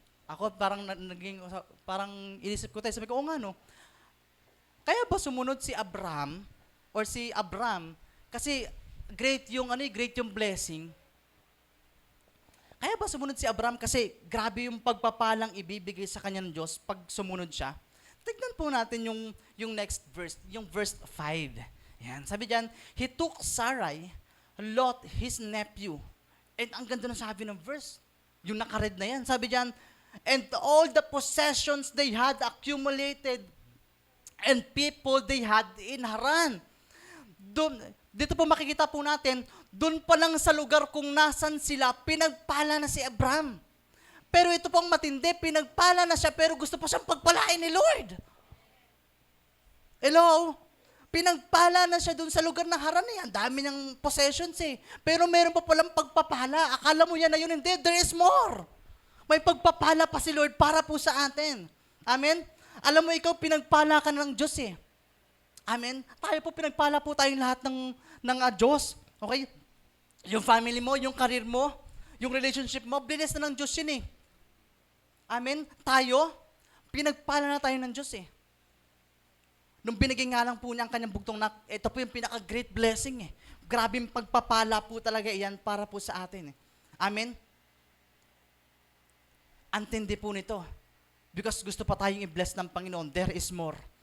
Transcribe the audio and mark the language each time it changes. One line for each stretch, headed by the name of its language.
Filipino: Ako parang inisip ko tayo, sabi ko, nga kaya ba sumunod si Abraham or si Abram kasi great yung blessing? Kaya ba sumunod si Abraham kasi grabe yung pagpapalang ibibigay sa kanya ng Diyos pag sumunod siya? Tignan po natin yung next verse, yung verse 5. Yan, sabi diyan,
English: he took Sarai, Lot, his nephew.
Filipino: And ang ganda na sabi ng verse, yung nakaread na yan, sabi diyan,
English: and all the possessions they had accumulated and people they had in Haran.
Filipino: Dito po makikita po natin, doon pa lang sa lugar kung nasan sila, pinagpala na si Abraham. Pero ito pong matindi, pinagpala na siya, pero gusto pa siyang pagpalain ni Lord. Hello? Pinagpala na siya doon sa lugar ng Haran Ang dami niyang possessions Pero meron pa palang pagpapala. Akala mo yan na yun, hindi.
English: There is more.
Filipino: May pagpapala pa si Lord para po sa atin. Amen? Alam mo, ikaw, pinagpala ka ng Diyos Amen? Tayo po, pinagpala po tayong lahat ng Diyos.
English: Okay?
Filipino: Yung family mo, yung career mo, yung relationship mo, bless na ng Diyos yun Amen? Tayo, pinagpala na tayo ng Diyos Nung binigay nga lang po niya ang kanyang bugtong na, ito po yung pinaka-great blessing Grabing pagpapala po talaga iyan para po sa atin Amen? Antindi po nito. Because gusto pa tayong i-bless ng Panginoon,
English: there is more.